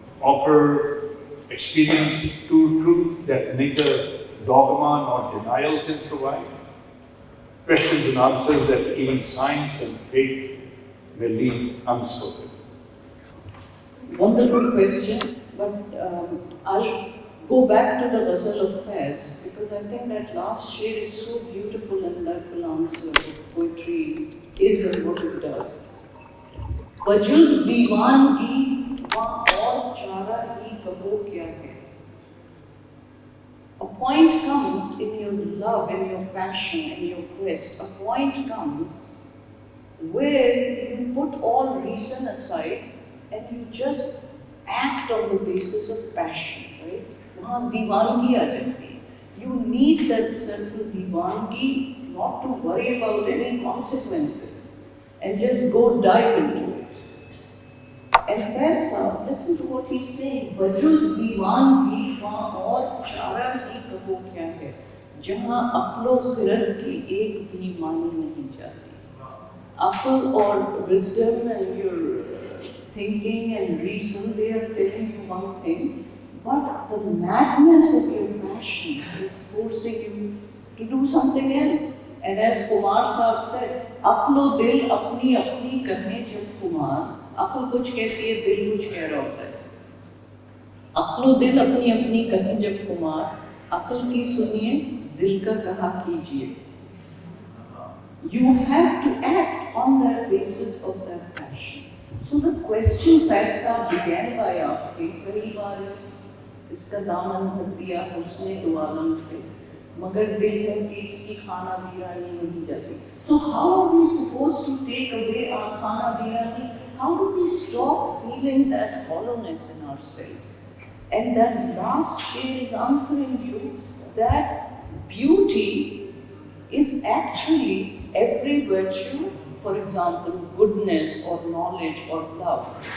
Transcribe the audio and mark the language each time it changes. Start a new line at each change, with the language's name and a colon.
English: offer experience to truths that neither dogma nor denial can provide, questions and answers that even science and faith may leave unspoken. Wonderful question, but I'll go back to the Ghazal of Faiz because I think that last shade is so beautiful and that will answer what poetry is and what it does.
Hindi: बजुज़ दीवानगी वहाँ और चारा ही कहो क्या है.
English: A point comes in your love, in your passion, in your quest. A point comes where you put all reason aside and you just act on the basis of passion, right?
Hindi: वहाँ दीवानगी आ जाती है.
English: You need that simple दीवानगी not to worry about any consequences and just go dive into it. And Faiz, listen to what he's saying.
Hindi: बजुज़ दीवानगी वहाँ और चारा ही कहो क्या है, जहाँ अक्लो खिरत की एक भी मानी नहीं जाती.
English: Aql or wisdom and your thinking and reason, they are telling you one thing, but the madness of your passion is forcing you to do something else. And as Kumar Sahib said,
Hindi: Aqlo dil apni apni kahe jab Kumar, Aql kuch कहती है, दिल कुछ कह रहा होता है. Aqlo dil apni apni kahe jab Kumar, Aql की सुनिए, दिल का कहा कीजिए.
English: You have to act on that basis of that passion. So the question Faiz began by asking,
Hindi: कई बार इसका दामन भर दिया उसने दो आलम से, मगर दिल है कि इसकी खाना बीरानी नहीं जाती.
English: So how are we supposed to take away our खाना बीरानी? How do we stop feeling that hollowness in ourselves? And that last shade is answering you that beauty is actually every virtue, for example, goodness or knowledge or love.